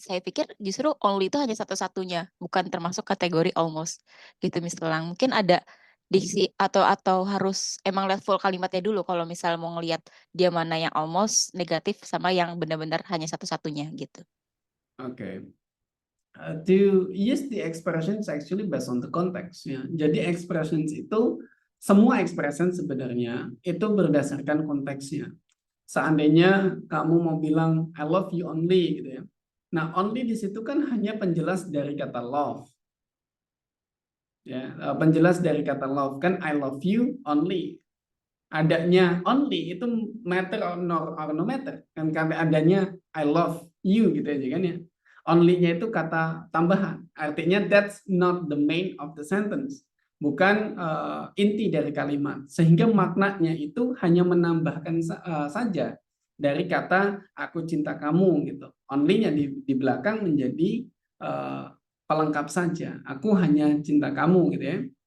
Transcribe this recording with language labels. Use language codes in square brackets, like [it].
[id] Saya pikir justru only itu hanya satu-satunya, bukan termasuk kategori almost gitu misalnya. Mungkin ada diksi atau harus emang lihat full kalimatnya dulu kalau misal mau ngelihat dia mana yang almost negatif sama yang benar-benar hanya satu-satunya gitu. Oke. [en] To use the expressions actually based on the context ya. [id] Jadi expressions itu semua expression sebenarnya itu berdasarkan konteksnya. Seandainya kamu mau bilang [en] I love you only [id] gitu ya. Nah, only di situ kan hanya penjelas dari kata love. Ya, penjelas dari kata love kan [en] I love you only. [id] Adanya [en] only itu matter or no matter. [id] Kan adanya [en] I love you [id] gitu aja kan ya. Only-nya itu kata tambahan. Artinya [en] that's not the main of the sentence. [id] Bukan inti dari kalimat. Sehingga maknanya itu hanya menambahkan saja dari kata aku cinta kamu gitu. Only-nya di belakang menjadi pelengkap saja. Aku hanya cinta kamu gitu ya.